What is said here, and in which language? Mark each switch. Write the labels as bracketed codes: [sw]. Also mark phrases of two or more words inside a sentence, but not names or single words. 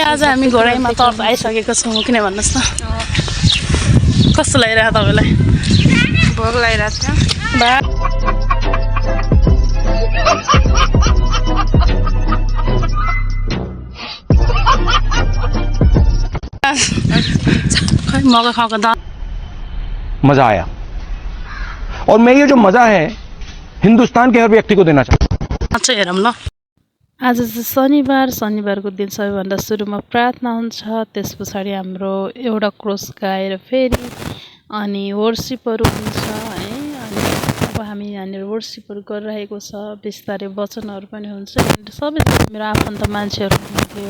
[ne] आज हामी घोडाईमा तर्फ आइसकेको छौँ। किन भन्नुस् त कस्तो लागिरहेको तपाईलाई? भोक लागिरहेको छ। मकै खाएको दाल [hi] मजा आया और मैं ये जो मजा है हिंदुस्तान के हर व्यक्ति को देना चाहता हूँ। [ne] अच्छा हेरौँ ल। आज चाहिँ शनिबारको दिन सबैभन्दा सुरुमा प्रार्थना हुन्छ। त्यस पछाडि हाम्रो एउटा क्रोस गाएर फेरि अनि वर्शिपहरू हुन्छ है। अनि अब हामी यहाँनिर वर्शिपहरू गरिरहेको छ। बिस्तारै वचनहरू पनि हुन्छ। सबै मेरो आफन्त मान्छेहरू हुनुहुन्थ्यो।